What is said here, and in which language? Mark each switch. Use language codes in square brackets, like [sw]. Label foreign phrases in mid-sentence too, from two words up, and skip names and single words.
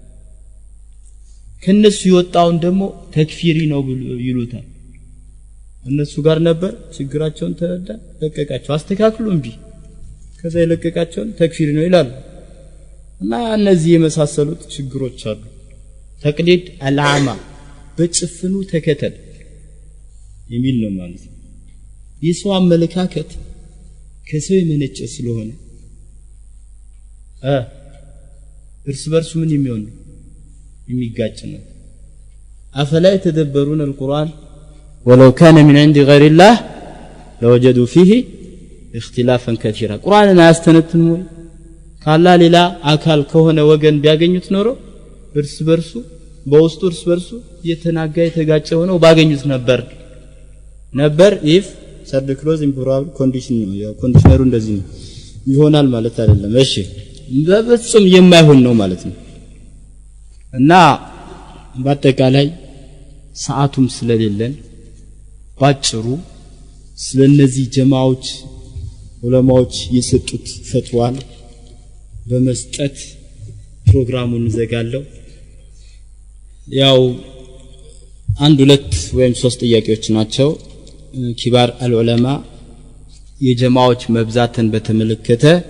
[am] ከነሱ ይወጣውን ደግሞ ተክፊሪ ነው ይሉታል እነሱ ጋር ነበር ችግራቸውን ተረዳ ለቀቃቸው አስተካክሉ እንጂ ከዛ ይለቀቃቸው ተክፊሪ ነው ይላል እና እነዚህ የመሳሰሉት ችግሮች አሉ [ar] تقليد الأعمى [am] በጭፍኑ ተከተል የሚል ነው ማለት ነው የሰው አመለካከት ከሰው የመነጨ ስለሆነ እርስ በርሱ ምን የሚሆን የሚጋጭ ነው [ar] أفلا يتدبرون القرآن ولو كان من عند غير الله لوجدوا فيه اختلافا كثيرا [am] ቁርአንን አያስተነትኑም ወይ ካላ ሌላ አካል ከሆነ ወገን ቢያገኙት ኖሮ እርስ በርሱ በውስጡ እርስ በርሱ የተናጋ የተጋጨ ሆነው ባገኙት ነበር [en] if third clause improbable condition [am] ነው ያው ኮንዲሽነሩ እንደዚህ ነው ይሆናል ማለት አይደለም እሺ በፍጹም የማይሆን ነው ማለት ነው እና በአጠቃላይ ሰዓቱም ስለሌለን ባጭሩ ስለነዚህ ጀማዓዎች ዑለማዎች የሰጡት ፈትዋል በመስጠት ፕሮግራሙን ዘጋለው ያው አንድ ሁለት ወይም ሶስት ጥያቄዎች ናቸው [ar] كبار العلماء [am] የጀማዓዎች መብዛትን በተመለከተ